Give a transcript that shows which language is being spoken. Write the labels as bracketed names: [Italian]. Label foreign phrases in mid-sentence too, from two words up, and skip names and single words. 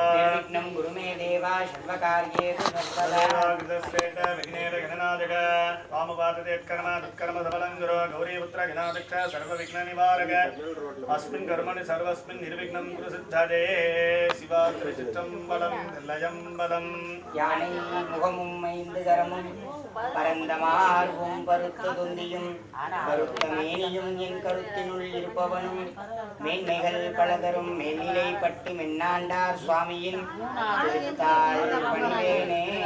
[Sanskrit] निर्विघ्नं गुरु मे देवा सर्वकार्येषु सर्वदा कृतश्रेष्ठ विघ्नेन गणनायक वामपादते यत्कर्म तत्कर्म सबलं गुरु गौरीपुत्र गणाध्यक्ष सर्वविघ्ननिवारक अस्मिन् कर्मणि सर्वस्मिन् निर्विघ्नं कुरु सिद्धये शिवात्रिचित्रम्बलं लयम्बलं [Tamil] யானை முகமும் 5 கரமும் பரந்த மார்பும் பருத்த தொந்தியும் பருத்த மேனியும் என் கருத்தினுள் இருப்பவனும் மேன்மைகள் பலதரும் மேல்நிலை பட்டு மென்னாண்டார் சுவாமியின் திருத்தாள் பணிவேனே